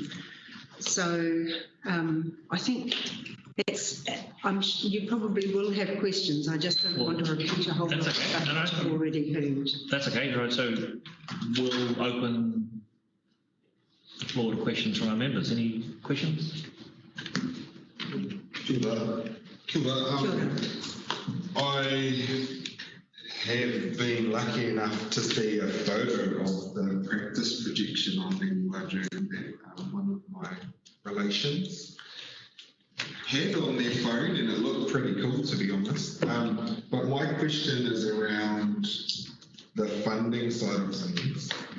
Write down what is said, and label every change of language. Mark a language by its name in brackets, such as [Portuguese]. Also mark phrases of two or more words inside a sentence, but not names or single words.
[English] So I think you probably will have questions. I just don't want to repeat a whole lot of stuff that you've already heard. That's okay, right. So we'll open the floor to questions from our members. Any questions? [Māori] Kia ora. [English] I have been lucky enough to see a photo of the practice projection on the Waju that one of my relations had on their phone, and it looked pretty cool, to be honest. But my question is around the funding side of things.